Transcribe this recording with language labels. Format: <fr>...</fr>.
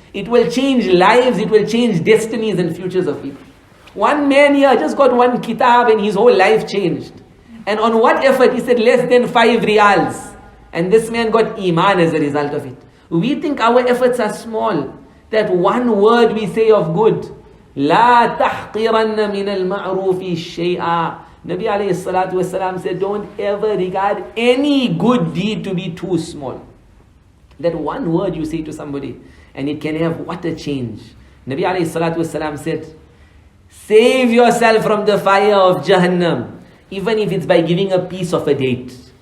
<en>It will change lives, it will change destinies and futures of people. One man here just got one kitab and his whole life changed. And on what effort? He said less than 5 riyals. And this man got iman as a result of it. We think our efforts are small. That one word we say of good.</en> <ar>لا تحقرن من المعروف شيئا.</ar> <en>Nabi alayhi salatu wasalam said, don't ever regard any good deed to be too small. That one word you say to somebody and it can have what a change. Nabi alayhi salatu wasalam said, save yourself from the fire of Jahannam, even if it's by giving a piece of a date.</en>